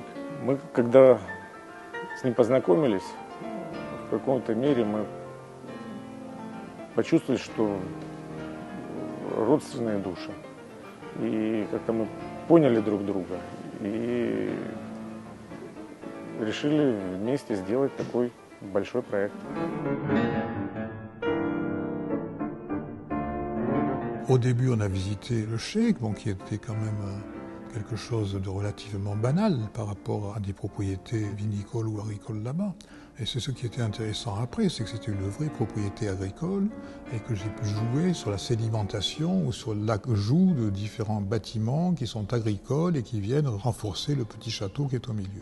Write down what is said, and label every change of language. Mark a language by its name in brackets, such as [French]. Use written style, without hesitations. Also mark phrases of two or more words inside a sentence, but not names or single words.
[Russian] Мы, когда с ним познакомились, в каком-то мере мы почувствовали, что родственные души. И как-то мы поняли друг друга. И решили вместе сделать такой большой проект. [French] Au début, on a visité le chai, qui était quand même quelque chose de relativement banal par rapport à des propriétés vinicoles ou agricoles là-bas. Et c'est ce qui était intéressant après, c'est que c'était une vraie propriété agricole et que j'ai pu jouer sur la sédimentation ou sur l'ajout de différents bâtiments qui sont agricoles et qui viennent renforcer le petit château qui est au milieu.